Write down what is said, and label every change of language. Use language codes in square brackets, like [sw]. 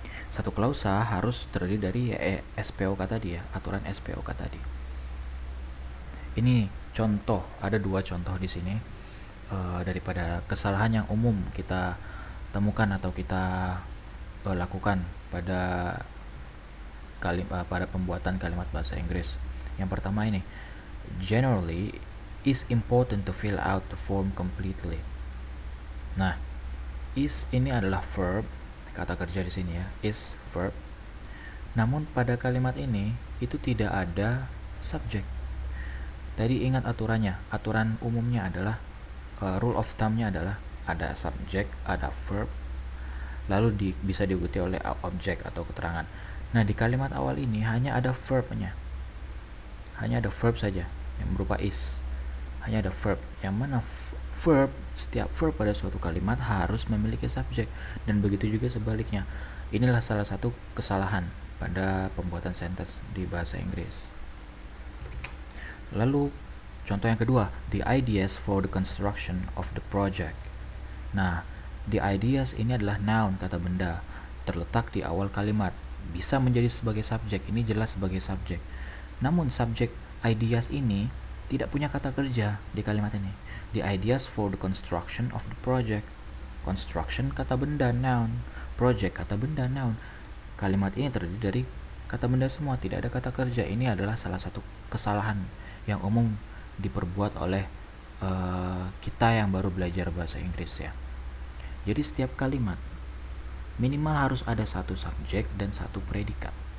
[id] Satu klausa harus terdiri dari SPOK tadi ya, aturan SPOK tadi. Ini contoh, ada dua contoh di sini daripada kesalahan yang umum kita temukan atau kita lakukan pada pembuatan kalimat bahasa Inggris. Yang pertama ini, [en] generally is important to fill out the form completely. [id] Nah, is ini adalah verb, kata kerja di sini ya, is verb. Namun pada kalimat ini itu tidak ada subjek. Tadi ingat aturannya, aturan umumnya adalah [en] rule of thumb- [id] nya adalah ada subjek, ada verb, lalu bisa diikuti oleh objek atau keterangan. Nah, di kalimat awal ini hanya ada verbnya, hanya ada verb saja yang berupa is, hanya ada verb, yang mana setiap verb pada suatu kalimat harus memiliki subjek, dan begitu juga sebaliknya. Inilah salah satu kesalahan pada pembuatan sentence di bahasa Inggris. Lalu contoh yang kedua, [en] the ideas for the construction of the project. [id] Nah, the ideas ini adalah noun, kata benda, terletak di awal kalimat. Bisa menjadi sebagai subjek, ini jelas sebagai subjek. Namun subjek ideas ini tidak punya kata kerja di kalimat ini. [en] The ideas for the construction of the project. [id] Construction kata benda, noun. Project kata benda, noun. Kalimat ini terdiri dari kata benda semua, tidak ada kata kerja. Ini adalah salah satu kesalahan yang umum diperbuat oleh kita yang baru belajar bahasa Inggris ya. Jadi setiap kalimat minimal harus ada satu subjek dan satu predikat.